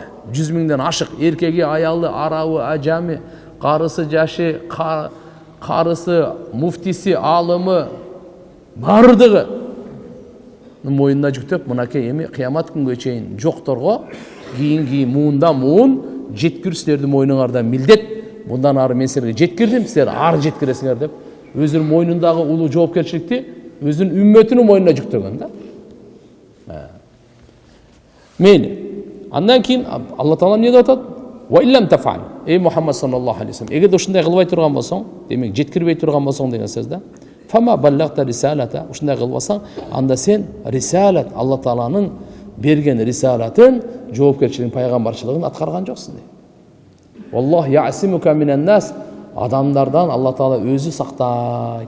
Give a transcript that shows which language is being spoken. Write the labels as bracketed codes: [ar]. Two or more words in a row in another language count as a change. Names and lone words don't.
[ky] 100 миңден ашык, эркеги, аялы, арабы, ажами, карысы, жашы, карысы, муфтиси, алымы бардыгы мойнуна жүктөп, мынакей эми кыямат күнгө чейин жокторго кийин муунда муун жеткирүү силердин мойнуңарда милдет. Bundan ары мен силерге жеткирдим, силер ары жеткиресиңер деп өзүнүн мойнундагы улуу жоопкерчиликти өзүнүн үммөтүнүн мойнуна жүктөгөн да. Мейли. Андан кийин Алла Таала эмне деп атат? [ar] "وإلا تفعل". Эй محمد صلى الله عليه وسلم, [ky] эгерде ушундай кылбай турган болсоң, демек жеткирбей турган болсоң деген сөз да. [ar] فما بلغت رسالته, [ky] ушундай кылбасаң, анда сен рисалат, Алла Тааланын берген рисалатын, жоопкерчилигин, пайгамбарчылыгын аткарган жоксуң дейт. [ar] الله يعصمك من الناس, [ky] адамдардан Алла Таала өзү сактайт.